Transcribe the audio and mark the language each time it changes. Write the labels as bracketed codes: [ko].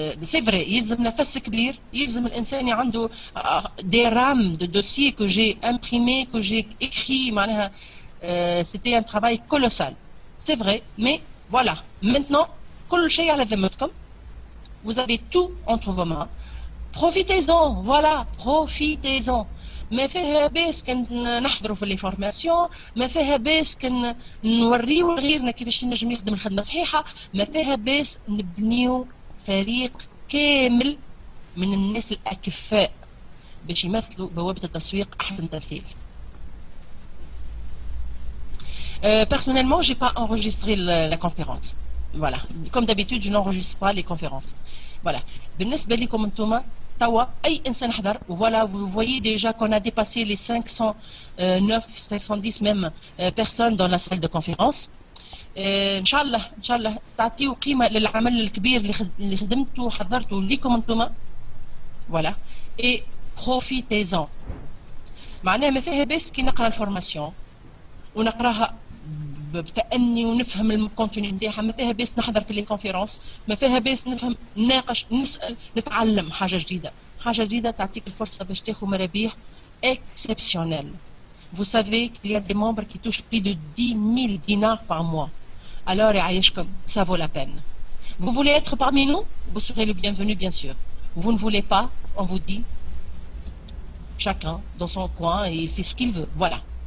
[fr] C'est vrai, [ar] يلزم نفس كبير، يلزم الانسان عنده [fr] des rames de dossiers que j'ai imprimés, que j'ai écrits معناها c'était un travail colossal. C'est vrai, mais voilà. [ar] Maintenant, كل شيء على ذمتكم. [fr] Vous avez tout entre vos mains. Profitez-en, voilà, profitez-en. [ar] ما فيها باس كان نحضروا في لي فورماسيون، ما فيها باس كان نوريو لغيرنا كيفاش نجم يخدم الخدمه صحيحه، ما فيها باس نبنيو فريق كامل من الناس الاكفاء باش يمثلوا بوابه التسويق احسن تمثيل. [fr] Personnellement, j'ai pas enregistré la conférence. Voilà. Comme d'habitude, je n'enregistre pas les conférences. Voilà. [ar] بالنسبة لكم انتم توا أي إنسان حضر. [fr] Voilà, vous voyez déjà qu'on a dépassé les 509, 510 même personnes dans la salle de conférence. [ar] إن شاء الله تعطيوا قيمة للعمل الكبير اللي خدمته وحضرته لكم انتم. [fr] Voilà. Et profitez-en. [ar] معناها ما فيها بس كي نقرا الفورماسيون ونقراها بتأني ونفهم الكونتوني نتاعها، ما فيها بس نحضر في لي كونفيرونس، ما فيها بس نفهم نناقش نسأل نتعلم حاجة جديدة. حاجة جديدة تعطيك الفرصة باش تاخذ مرابيح exceptionnelles. [fr] Vous savez qu'il y a des membres qui touchent plus de 10 000 dinars par mois. Alors يعيشكم, ça vaut la peine. Vous voulez être parmi nous? Vous serez le bienvenu bien sûr. Vous ne voulez pas? On vous dit chacun dans son coin et il fait ce qu'il veut. Voilà.